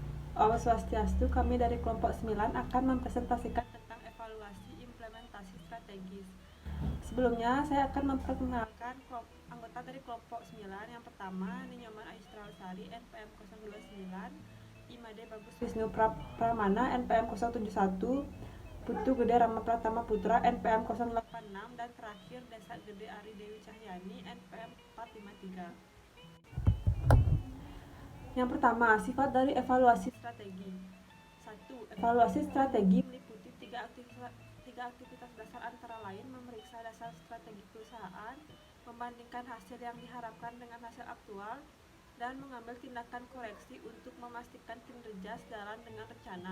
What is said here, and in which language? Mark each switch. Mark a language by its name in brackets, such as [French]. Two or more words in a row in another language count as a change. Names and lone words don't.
[Indonesian] Om Swastiastu, kami dari kelompok 9 akan mempresentasikan tentang evaluasi implementasi strategis. Sebelumnya, saya akan memperkenalkan anggota dari kelompok 9. Yang pertama, Ninyoman Aistralsari, NPM 029, Imade Bagus Wisnu Pramana, NPM 071, Putu Gede Rama Pratama Putra, NPM 086, dan terakhir Desa Gede Ari Dewi Cahyani, NPM 453. Yang pertama, sifat dari evaluasi strategi. 1. Evaluasi strategi meliputi tiga aktivitas dasar, antara lain memeriksa dasar strategi perusahaan, membandingkan hasil yang diharapkan dengan hasil aktual, dan mengambil tindakan koreksi untuk memastikan kinerja sejalan dengan rencana.